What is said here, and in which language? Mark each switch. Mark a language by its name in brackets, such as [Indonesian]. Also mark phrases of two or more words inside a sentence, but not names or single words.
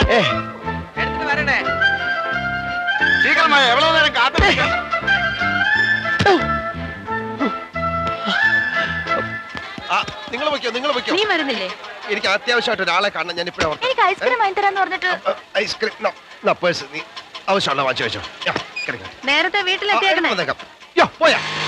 [Malayalam] എടുത്തിട്ട് വരണേ. [Tamil] சீக்கிரமா எவ்வளவு நேரம் காத்து. [Malayalam] നിങ്ങൾ വയ്ക്കോ. നീ വരുന്നില്ലേ? എനിക്ക് അത്യാവശ്യമായിട്ട് ഒരാളെ കാണണം. ഞാൻ ഇപ്പഴേ എനിക്ക് ഐസ്ക്രീം വാങ്ങി തരാന്ന് പറഞ്ഞിട്ട് ഐസ്ക്രീം പേഴ്സ് നീ ആവശ്യമുള്ള വാങ്ങിച്ചു വെച്ചോ. നേരത്തെ വീട്ടിലെത്തിയേക്കണേ. പോയാ